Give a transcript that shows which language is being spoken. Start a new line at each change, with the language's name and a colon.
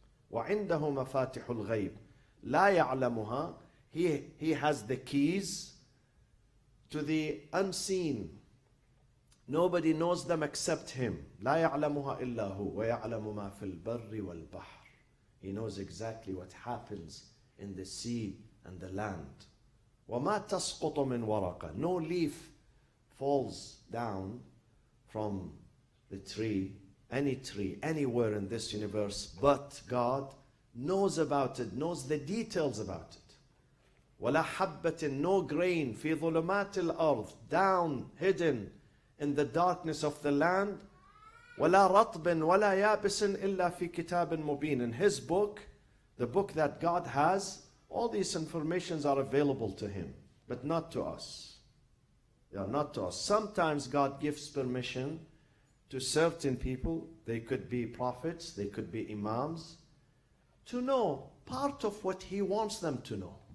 Arabic: وعنده مفاتح الغيب لا يعلمها.
English: He has the keys to the unseen. Nobody knows them except Him.
Arabic: لا يعلمها إلا هو ويعلم ما في البر والبحر.
English: He knows exactly what happens in the sea and the land.
Arabic: وما تسقط من ورقة.
English: No leaf falls down from the tree, any tree, anywhere in this universe, but God knows about it, knows the details about it.
Arabic: ولا حبة,
English: no grain,
Arabic: في ظلمات الأرض,
English: down, hidden in the darkness of the land.
Arabic: ولا رطب ولا يابس إلا في كتاب مبين.
English: In His book, the book that God has, all these informations are available to Him, but not to us. They are not to us. Sometimes God gives permission to certain people, they could be prophets, they could be imams, to know part of what He wants them to know.